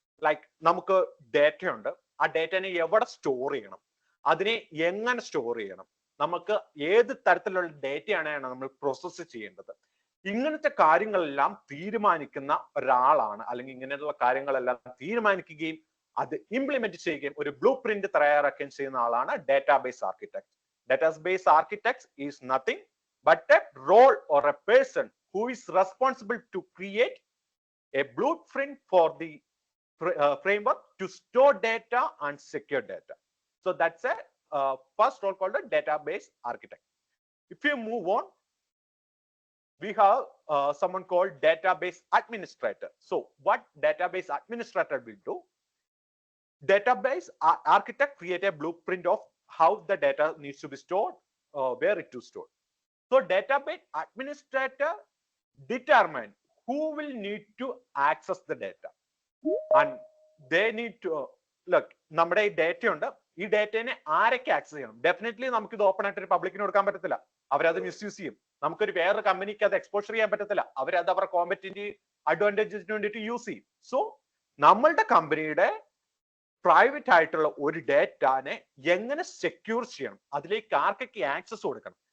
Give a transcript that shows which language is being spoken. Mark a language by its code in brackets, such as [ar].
[ml] Like നമുക്ക് data ഉണ്ട്, ആ ഡേറ്റനെ എവിടെ സ്റ്റോർ ചെയ്യണം, അതിനെ എങ്ങനെ സ്റ്റോർ ചെയ്യണം, നമുക്ക് ഏത് തരത്തിലുള്ള ഡേറ്റയാണ് നമ്മൾ പ്രോസസ്സ് ചെയ്യേണ്ടത്, ഇങ്ങനത്തെ കാര്യങ്ങളെല്ലാം തീരുമാനിക്കുന്ന ഒരാളാണ്, അല്ലെങ്കിൽ ഇങ്ങനെയുള്ള കാര്യങ്ങളെല്ലാം തീരുമാനിക്കുകയും അത് ഇംപ്ലിമെന്റ് ചെയ്യുകയും ഒരു ബ്ലൂ പ്രിന്റ് തയ്യാറാക്കുകയും ചെയ്യുന്ന ആളാണ് database architect. [en] Database architect is nothing but a role or a person who is responsible to create a blueprint for the framework to store data and secure data. So that's a first role called a database architect. If you move on, we have someone called database administrator. So what database administrator will do? Database architect create a blueprint of how the data needs to be stored, where it to store. So database administrator determine who will need to access the data, and they need to look [ml] നമ്മുടെ ഈ data ഉണ്ട്, ഈ ഡേറ്റനെ ആരൊക്കെ access ചെയ്യണം. Definitely നമുക്ക് ഇത് open ആയിട്ട് ഒരു പബ്ലിക്കിന് കൊടുക്കാൻ പറ്റത്തില്ല, അവരത് മിസ്യൂസ് ചെയ്യും. നമുക്കൊരു വേറൊരു കമ്പനിക്ക് അത് എക്സ്പോഷർ ചെയ്യാൻ പറ്റത്തില്ല, അവരത് അവരുടെ കോമ്പറ്റീവ് അഡ്വാൻറ്റേജസിന് വേണ്ടിയിട്ട് യൂസ് ചെയ്യും. സോ നമ്മളുടെ കമ്പനിയുടെ പ്രൈവറ്റ് ആയിട്ടുള്ള ഒരു ഡേറ്റനെ എങ്ങനെ സെക്യൂർ ചെയ്യണം, അതിലേക്ക് ആർക്കൊക്കെ ആക്സസ് കൊടുക്കണം.